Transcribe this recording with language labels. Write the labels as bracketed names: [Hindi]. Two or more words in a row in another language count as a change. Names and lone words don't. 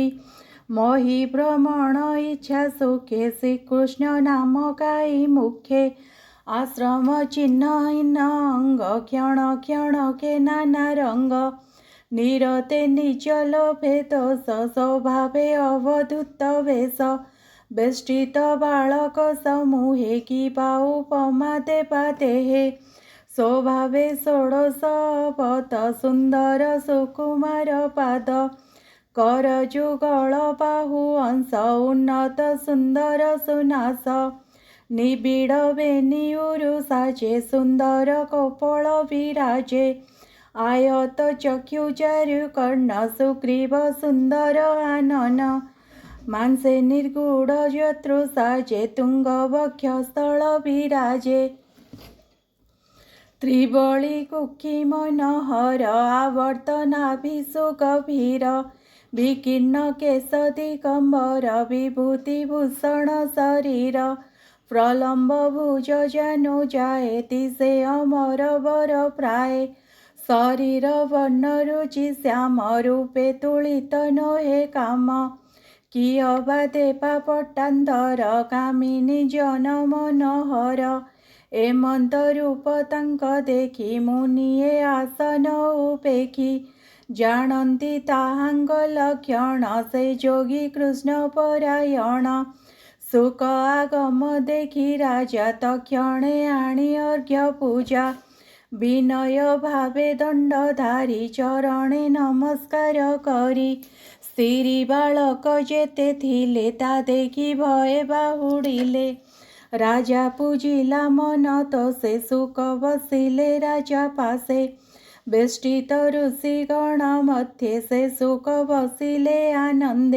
[Odia] ମହୀ ଭ୍ରମଣ ଇଚ୍ଛା ସୁଖେ ଶ୍ରୀକୃଷ୍ଣ ନାମ ଗାଇ ମୁଖେ। ଆଶ୍ରମ ଚିହ୍ନହୀନ ଅଙ୍ଗ କ୍ଷଣ କ୍ଷଣ କେ ନାନା ରଙ୍ଗ। ନିରତେ ନିଜ ଲୋଭେ ଦୋଷ ସ୍ୱଭାବେ ଅବଧୂତ ବେଶ। ବେଷ୍ଟିତ ବାଳକ ସମୂହେ କି ଉପମା ଦେବା ଦେହେ। ସ୍ୱଭାବେ ଷୋଡ଼ଶ ଅବତ ସୁନ୍ଦର ସୁକୁମାର ପାଦ। କର ଯୁଗଳ ବାହୁ ଅଂଶ ଉନ୍ନତ ସୁନ୍ଦର ସୁନାସ। ନିବିଡ଼ ବେଣୀ ଉରୁ ସାଜେ ସୁନ୍ଦର କପୋଳ ବିରାଜେ। ଆୟତ ଚକ୍ଷୁ ଚାରୁ କର୍ଣ୍ଣ ସୁଗ୍ରୀବ ସୁନ୍ଦର ଆନନ। ମାଂସେ ନିର୍ଗୁଣ ଜତ୍ରୁ ସାଜେ ତୁଙ୍ଗ ବକ୍ଷ ସ୍ଥଳ ବିରାଜେ। ତ୍ରିବଳୀ କୁକ୍ଷୀ ମନୋହର ଆବର୍ତ୍ତନାଭିଷୁ ଗଭୀର। ବିକୀର୍ଣ୍ଣ କେଶ ଦିଗମ୍ବର ବିଭୂତି ଭୂଷଣ ଶରୀର। ପ୍ରଲମ୍ବ ଭୁଜ ଜାନୁ ଯାଏ ଦିଶେ ଅମର ବର ପ୍ରାୟ। ଶରୀର ବର୍ଣ୍ଣ ରୁଚି ଶ୍ୟାମ ରୂପେ ତୁଳିତ ନୋହେ କାମ। କିଅବା ଦେବା ପଟ୍ଟାନ୍ତର କାମିନୀ ଜନ ମନୋହର। ଏମନ୍ତ ରୂପ ତାଙ୍କ ଦେଖି ମୁନିଏ ଆସନ ଉପେଖି। ଜାଣନ୍ତି ତାହାଙ୍କ ଲକ୍ଷଣ ସେ ଯୋଗୀ କୃଷ୍ଣ ପରାୟଣ। ସୁଖ ଆଗମ ଦେଖି ରାଜା ତକ୍ଷଣେ ଆଣି ଅର୍ଘ୍ୟ ପୂଜା। ବିନୟ ଭାବେ ଦଣ୍ଡ ଧାରି ଚରଣେ ନମସ୍କାର କରି। ସ୍ତ୍ରୀ ବାଳକ ଯେତେ ଥିଲେ ତା ଦେଖି ଭଏ ବାହୁଡ଼ିଲେ। ରାଜା ପୂଜିଲା ମନ ତୋଷେ ସୁଖ ବସିଲେ ରାଜା ପାଶେ। ବେଷ୍ଟିତ ଋଷିଗଣ ମଧ୍ୟେ ସେ ସୁଖ ବସିଲେ ଆନନ୍ଦେ।